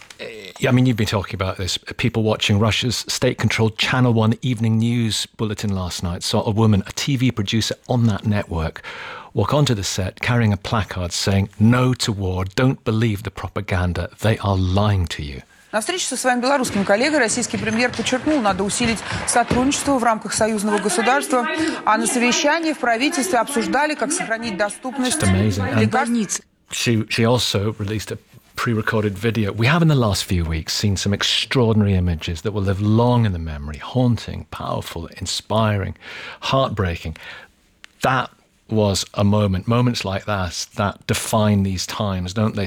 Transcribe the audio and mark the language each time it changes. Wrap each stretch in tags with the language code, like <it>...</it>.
<en>I mean, you've been talking about this. People watching Russia's state-controlled Channel 1 evening news bulletin last night saw a woman, a TV producer on that network, walk onto the set carrying a placard saying, "No to war, don't believe the propaganda, they are lying to you."</en> <ru>На встрече со своим белорусским коллегой российский премьер подчеркнул, надо усилить сотрудничество в рамках союзного государства, а на совещании в правительстве обсуждали, как сохранить доступность границ.</ru> <en>She also released a pre-recorded video. We have in the last few weeks seen some extraordinary images that will live long in the memory, haunting, powerful, inspiring, heartbreaking. That was a moment. Moments like that that define these times, don't they?</en>